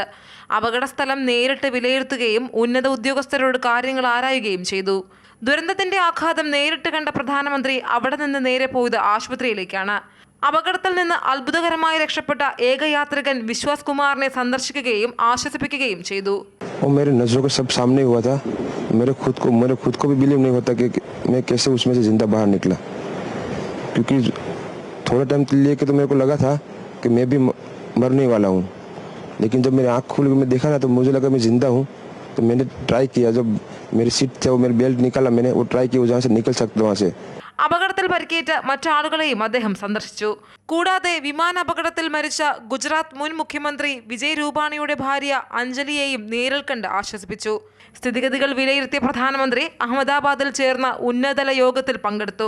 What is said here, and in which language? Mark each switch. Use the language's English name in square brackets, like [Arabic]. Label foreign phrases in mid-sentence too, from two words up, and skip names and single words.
[Malayalam] അപകടസ്ഥലം നേരിട്ട് വിലയിരുത്തുകയും ഉന്നത ഉദ്യോഗസ്ഥരോട് കാര്യങ്ങൾ ആരായുകയും ചെയ്തു. ദുരന്തത്തിന്റെ ആഘാതം നേരിട്ട് കണ്ട പ്രധാനമന്ത്രി അവിടെ നിന്ന് നേരെ പോയത് ആശുപത്രിയിലേക്കാണ്. അപകടത്തിൽ നിന്ന് അത്ഭുതകരമായി രക്ഷപ്പെട്ട ഏക യാത്രികൻ വിശ്വാസ് കുമാറിനെ സന്ദർശിക്കുകയും ആശ്വസിപ്പിക്കുകയും ചെയ്തു. [Hindi] मेरे नजरों के सब सामने हुआ था. मेरे खुद को भी बिलीव नहीं होता कि मैं कैसे उसमें से जिंदा बाहर निकला, क्योंकि थोड़ा टाइम लिए के तो मेरे को लगा था कि मैं भी मरने वाला हूँ, लेकिन जब मेरी आँख खुल के मैं देखा ना तो मुझे लगा मैं जिंदा हूँ. तो मैंने ट्राई किया, जब मेरी सीट थे वो मेरी बेल्ट निकाला, मैंने वो ट्राई किया जहाँ से निकल सकता वहाँ से. [Malayalam] അപകടത്തിൽ പരിക്കേറ്റ മറ്റാളുകളെയും അദ്ദേഹം സന്ദർശിച്ചു. കൂടാതെ വിമാന അപകടത്തിൽ മരിച്ച ഗുജറാത്ത് മുൻ മുഖ്യമന്ത്രി വിജയ് രൂപാണിയുടെ ഭാര്യ അഞ്ജലിയെയും നേരിൽ കണ്ട് ആശ്വസിപ്പിച്ചു. സ്ഥിതിഗതികൾ വിലയിരുത്തിയ പ്രധാനമന്ത്രി അഹമ്മദാബാദിൽ ചേർന്ന ഉന്നതതല യോഗത്തിൽ പങ്കെടുത്തു.